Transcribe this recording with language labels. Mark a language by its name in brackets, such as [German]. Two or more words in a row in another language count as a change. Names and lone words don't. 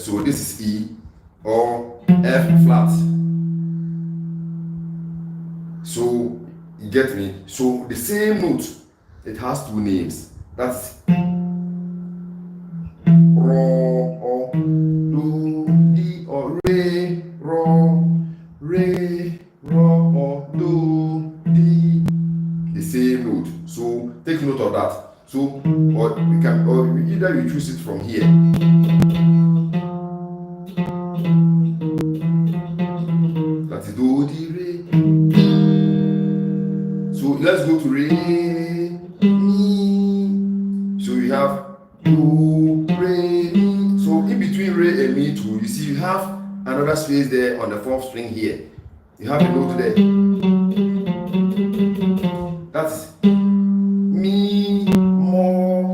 [English] So this is E or F flat. So you get me? So the same note, it has two names. That's ro or do, D or re, ro, re, ro or do, D. The same note. So take note of that. So either you choose it from here. That is do, di, re. So let's go to re, mi. So you have do, re, mi. So in between re and mi too, you see you have another space there on the fourth string here. You have a note there. That's mi, mo.